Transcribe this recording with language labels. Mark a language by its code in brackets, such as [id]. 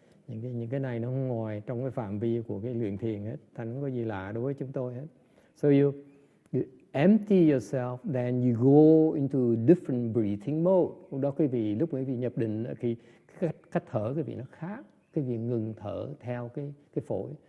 [vi] Những cái này nó không ngoài trong cái phạm vi của cái luyện thiền hết, thành không có gì lạ đối với chúng tôi hết. [en] So you empty yourself, then you go into different breathing mode. [vi] Lúc đó quý vị nhập định thì cách thở quý vị nó khác. Quý vị ngừng thở theo cái phổi.